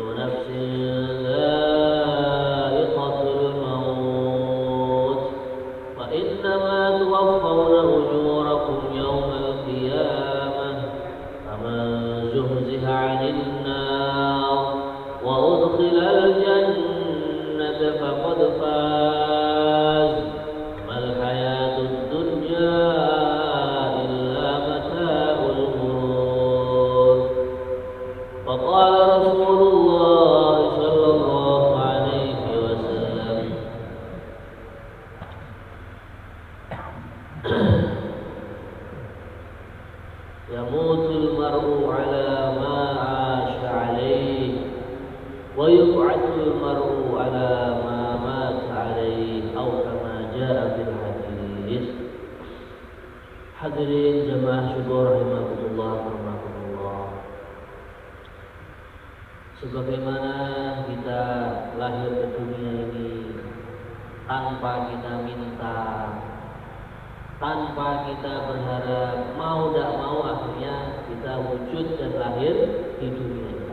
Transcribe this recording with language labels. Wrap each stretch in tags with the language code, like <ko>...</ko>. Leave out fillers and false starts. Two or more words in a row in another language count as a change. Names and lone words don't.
<ar>نفس ذائقة الموت وإنما توفون أجوركم يوم القيامة فمن زحزح عن النار وأدخل الجنة فقد فاز وما الحياة الدنيا إلا متاع الغرور. فقال رسول الله صلى الله عليه وسلم يموت المرء على ما عاش عليه ويبعث المرء على ما مات عليه atau كما جاء في الحديث.</ar> <id>Hadirin jamaah syukur</id> <ar>رحمكم الله ورحمة الله.</ar> <id>Sebagaimana kita lahir ke dunia ini tanpa kita minta, tanpa kita berharap, mau tidak mau akhirnya kita wujud dan lahir di dunia ini.</id>